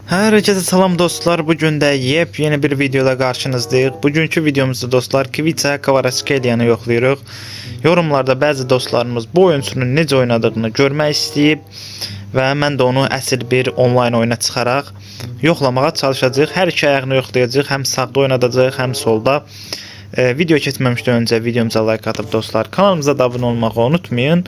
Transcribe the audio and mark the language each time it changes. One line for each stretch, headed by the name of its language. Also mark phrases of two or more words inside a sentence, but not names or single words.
Azerbaijani: Herkese salam dostlar.
Turkish: Bugün de yepyeni bir videoda karşınızdayız. Bugünkü videomuzda dostlar Kviça Kvaratskhelia yoxlayırıq.
Azerbaijani: Yorumlarda bəzi dostlarımız bu oyuncunun necə oynadığını görmək istəyib və mən də onu əsl bir onlayn oyuna çıxaraq yoxlamağa çalışacağıq. Hər iki ayağını yoxlayacağıq. Həm sağda oynadacağıq, həm solda. Video keçməmişdən öncə videomuza like atıb dostlar, kanalımıza da abunə olmağı unutmayın.